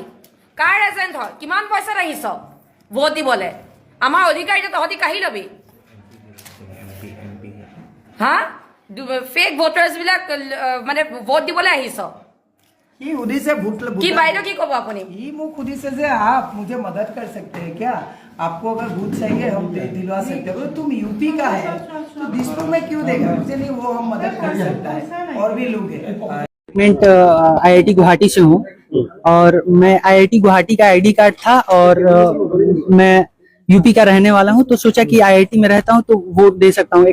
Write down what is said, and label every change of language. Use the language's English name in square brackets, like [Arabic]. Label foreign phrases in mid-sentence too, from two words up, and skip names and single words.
[Assamese] কাৰ এজেণ্ট হয়? কিমান পইচাত আহিছ ভোট দিবলৈ? আমাৰ অধিকাৰীটো তহঁতি কাঢ়ি ল'বি, হা? [English] fake voters [Assamese] বিলাক মানে ভোট দিবলৈ আহিছ। কি বাইদেউ কি কব আপুনি? [Hindi] आप मुझे मदद कर सकते हैं क्या? आपको अगर वोट चाहिए हम दिलवा सकते हैं। तुम यूपी का है तो दिसपुर में क्यों देगा? मुझे नहीं, वो हम मदद कर सकता है, और भी लोग हैं। IIT गुवाहाटी से हूँ और मैं IIT गुवाहाटी का [English] ID card [Hindi] था और मैं यूपी का रहने वाला हूँ, तो सोचा कि IIT में रहता हूँ तो वोट दे सकता हूँ।